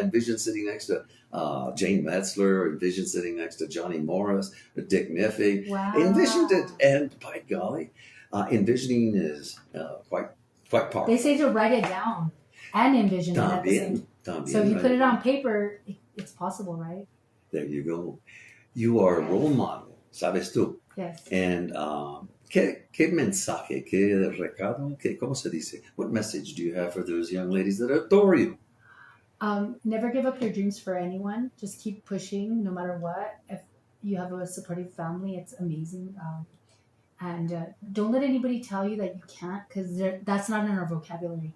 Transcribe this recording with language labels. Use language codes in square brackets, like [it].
[en] I envisioned sitting next to Jane Metzler, envisioned sitting next to Johnny Morris, Dick Miffy. Wow. Envisioned it. And by golly, envisioning is quite powerful. They say to write it down and envision it at the same time. So if you put it on paper, it's possible, right? There you go. You are a role model, [es] sabes tú. [en] Yes. [es] And ¿qué mensaje, qué recado, cómo se dice? [en] What message do you have for those young ladies that adore you? Never give up your dreams for anyone. Just keep pushing no matter what. If you have a supportive family, it's amazing. And don't let anybody tell you that you can't, because that's not in our vocabulary.